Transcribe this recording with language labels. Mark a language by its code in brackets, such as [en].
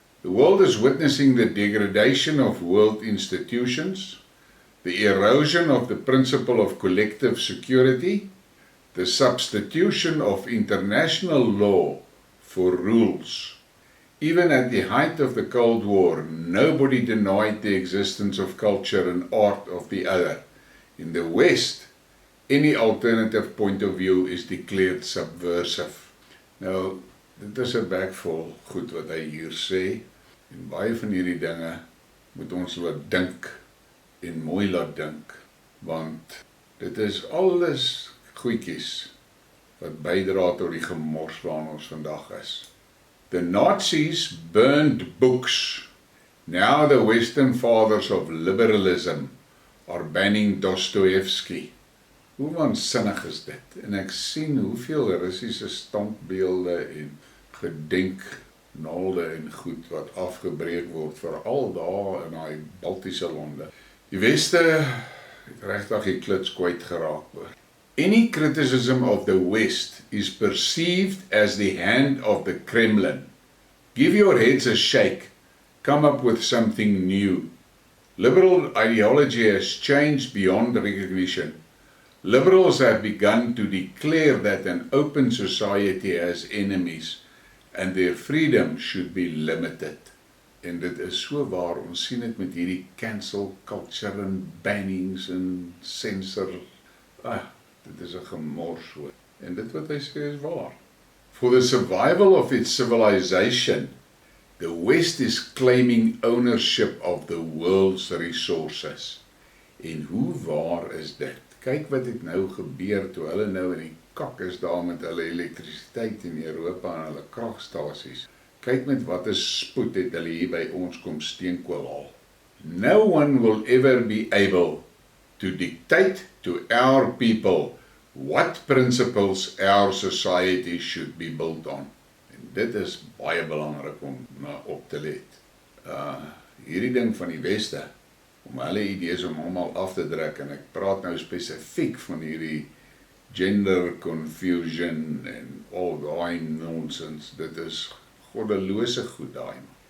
[en] The world is witnessing the degradation of world institutions, the erosion of the principle of collective security, the substitution of international law for rules. Even at the height of the Cold War, nobody denied the existence of culture and art of the other. In the West, any alternative point of view is declared subversive. [af] Nou, dit is 'n bek vol goed wat hy hier sê, en baie van hierdie dinge moet ons laat dink en mooi laat dink, want dit is alles goedjies wat bydra tot die gemors waarin ons vandag is. [en] The Nazis burned books. Now the Western fathers of liberalism are banning Dostoevsky. [af] Hoe waansinnig is dit? En ek sien hoeveel Russiese standbeelde en gedenknaalde en goed wat afgebreek word, veral daar in daai Baltiese lande. Die Weste het regtig die klits kwyt geraak hoor. [en] Any criticism of the West is perceived as the hand of the Kremlin. Give your heads a shake. Come up with something new. Liberal ideology has changed beyond recognition. Liberals have begun to declare that an open society has enemies and their freedom should be limited. [af] En dit is so waar, ons sien dit met hierdie cancel culture en bannings en censor. Dit is 'n gemors hoor. En dit wat hy sê is waar. [en] For the survival of its civilization, the West is claiming ownership of the world's resources. [af] En hoe waar is dit? Kyk wat het nou gebeur toe hulle nou in die kak is daar met hulle elektrisiteit in Europa en hulle kragstasies. Kyk met wat 'n spoed het hulle hier by ons kom steenkool haal. [en] No one will ever be able to dictate to our people what principles our society should be built on. [af] En dit is baie belangrik om op te let. Hierdie ding van die Weste, om hulle idees om almal af te druk, en ek praat nou spesifiek van hierdie gender confusion en al daai nonsens, dit is goddelose goed daai.